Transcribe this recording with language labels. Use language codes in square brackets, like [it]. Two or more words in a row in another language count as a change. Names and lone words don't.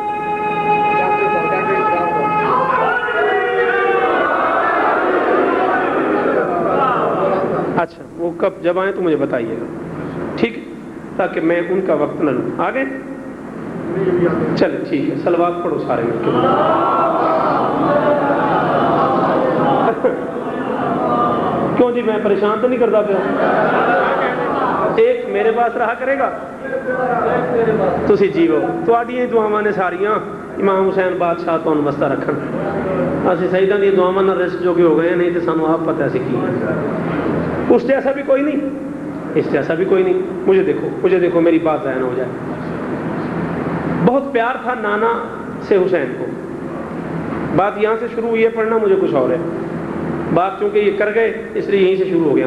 [ur] اچھا وہ کب جب آئیں تو مجھے بتائیے گا, ٹھیک ہے, تاکہ میں ان کا وقت نہ لوں. آگے چلے ٹھیک ہے, صلوات پڑھو سارے مل کے. کیوں جی میں پریشان تو نہیں کرتا پیا؟ ایک میرے پاس رہا کرے گا [pa] تسی جیو. تواڈیاں دعاواں نے ساریاں امام حسین بادشاہ تانوں واسطہ رکھن. اسی سیداں دی دعاواں نال رزق جو کہ ہو گئے, نہیں تے سانوں آپ پتہ سی کی ہے. [ur] اس جیسا بھی کوئی نہیں, اس جیسا بھی کوئی نہیں. مجھے دیکھو میری بات ذہن ہو جائے. بہت پیار تھا نانا سے حسین کو. بات یہاں سے شروع ہوئی ہے, پڑھنا مجھے کچھ اور ہے. بات چونکہ یہ کر گئے اس لیے یہیں سے شروع ہو گیا.